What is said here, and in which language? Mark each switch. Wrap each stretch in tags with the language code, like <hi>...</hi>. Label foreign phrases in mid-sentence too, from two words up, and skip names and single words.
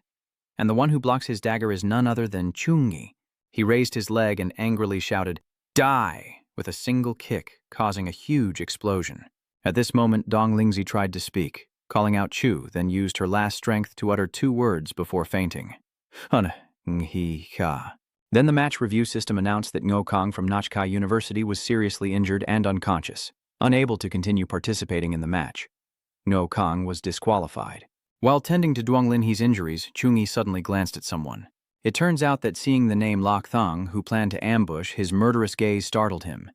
<en>And the one who blocks his dagger is none other than Chungi. He raised his leg and angrily shouted, "Die!" with a single kick, causing a huge explosion. At this moment, Dong Lingxi tried to speak, calling out Chu, then used her last strength to utter 2 words before fainting. "Hun-hi-ka." Then the match review system announced that Ngo Kong from Nachkai University was seriously injured and unconscious, unable to continue participating in the match. Ngo Kong was disqualified. While tending to Duong Linhe's injuries, Chungi suddenly glanced at someone. It turns out that seeing the name Lak Thong, who planned to ambush, his murderous gaze startled him.</en>